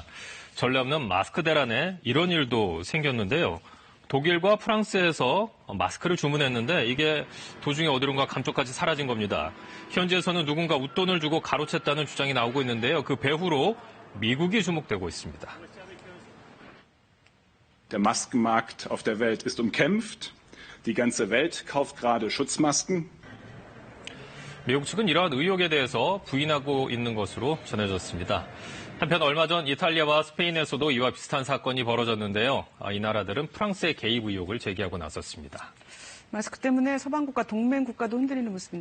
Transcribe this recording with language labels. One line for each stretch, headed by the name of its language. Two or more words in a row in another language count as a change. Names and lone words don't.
Korean: 전례 없는 마스크 대란에 이런 일도 생겼는데요. 독일과 프랑스에서 마스크를 주문했는데 이게 도중에 어디론가 감쪽같이 사라진 겁니다. 현지에서는 누군가 웃돈을 주고 가로챘다는 주장이 나오고 있는데요. 그 배후로 미국이 주목되고 있습니다.
German: Der Maskenmarkt auf der Welt ist umkämpft. Die ganze Welt kauft gerade Schutzmasken.
Korean: 미국 측은 이러한 의혹에 대해서 부인하고 있는 것으로 전해졌습니다. 한편 얼마 전 이탈리아와 스페인에서도 이와 비슷한 사건이 벌어졌는데요. 이 나라들은 프랑스의 개입 의혹을 제기하고 나섰습니다. 마스크 때문에 서방국가, 동맹국가도 흔들리는 모습인데요.